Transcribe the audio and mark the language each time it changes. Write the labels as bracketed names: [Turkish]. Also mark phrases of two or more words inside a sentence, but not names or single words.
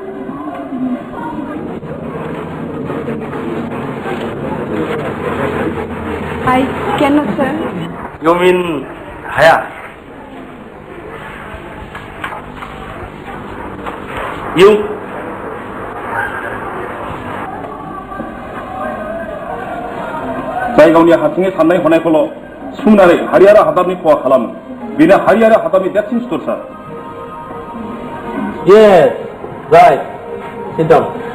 [English] I cannot sir You mean Haya? You? [Bodo] जाय गावनि हारसिङै साननाय हनायखौल' सुंनानै हारि आरो हादाबनि खहा खालामो बेनो हारि आरो हादाबनि देरसिन सुथुर सार [English] Yes, right. Sit down.